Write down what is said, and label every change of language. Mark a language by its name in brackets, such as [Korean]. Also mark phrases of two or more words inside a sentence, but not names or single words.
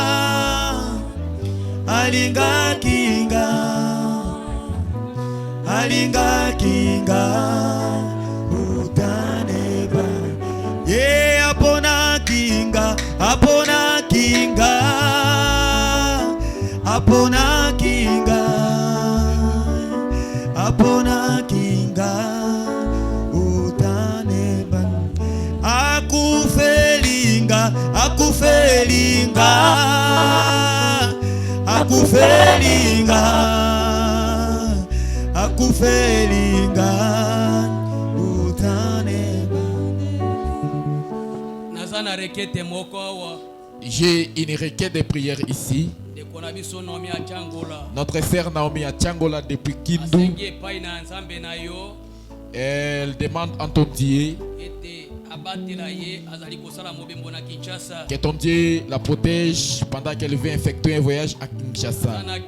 [Lingala] alinga kinga alinga kinga utane bande ye apona kinga apona kinga apona kinga apona kinga utane ban akufelinga akufelinga akufelinga akufelinga utane ban. Nazana rekete moko wa. [French] J'ai une requête de prière ici. Notre sœur Naomi à Tchangola depuis Kindu. Elle demande en ton Dieu que ton Dieu la protège pendant qu'elle veut effectuer un voyage à Kinshasa.